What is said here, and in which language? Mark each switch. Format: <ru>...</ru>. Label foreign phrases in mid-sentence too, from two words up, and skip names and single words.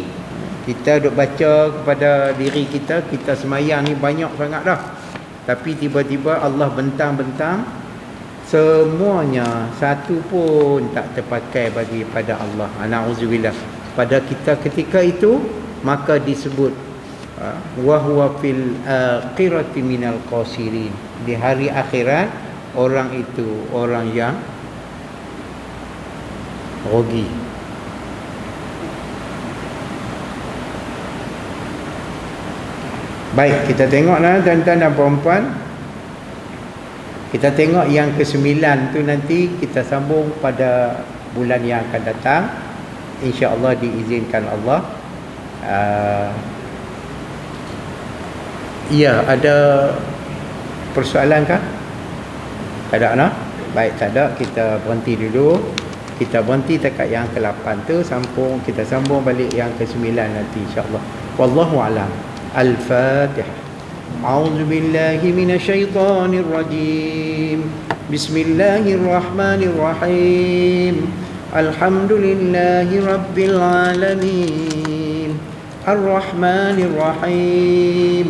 <ms>Kita duk baca kepada diri kita, kita sembahyang ni banyak sangat dah, tapi tiba-tiba Allah bentang-bentang, semuanya satu pun tak terpakai bagi pada Allah. Na'udzubillah. Pada kita ketika itu, maka disebut</ms> <ar>وهو في الآخرة من الخاسرين.</ar> <ms>Di hari akhirat, orang itu orang yang rugi. Baik, kita tengoklah tuan-tuan dan puan-puan. Kita tengok yang ke-9 tu nanti kita sambung pada bulan yang akan datang, insya-Allah, diizinkan Allah. Ya, ada persoalan kah? Tak ada, no? Baik, tak ada, kita berhenti dulu. Kita berhenti dekat yang ke-8 tu, kita sambung balik yang ke-9 nanti, insya-Allah.</ms> <ar>والله أعلم. الفاتحة. أعوذ بالله من الشيطان الرجيم. بسم الله الرحمن الرحيم. الحمد لله رب العالمين. الرحمن الرحيم.</ar>